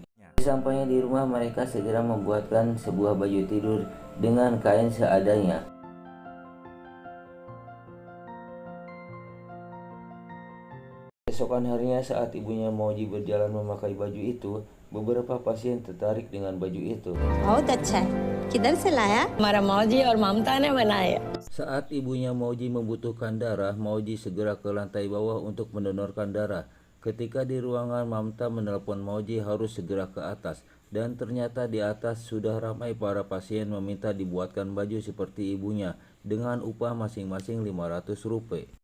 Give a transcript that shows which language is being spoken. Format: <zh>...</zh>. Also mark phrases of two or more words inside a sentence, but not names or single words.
<id>Sampainya di rumah, mereka segera membuatkan sebuah baju tidur dengan kain seadanya. Keesokan harinya saat ibunya Mauji berjalan memakai baju itu, beberapa pasien tertarik dengan baju itu.</id> <hi>बहुत अच्छा है किधर से लाया हमारा मौजी और ममता ने बनाया</hi> <id>Saat ibunya Mauji membutuhkan darah, Mauji segera ke lantai bawah untuk mendonorkan darah. Ketika di ruangan, Mamta menelpon Mauji harus segera ke atas. Dan ternyata di atas sudah ramai para pasien meminta dibuatkan baju seperti ibunya dengan upah masing-masing 500 rupiah.</id>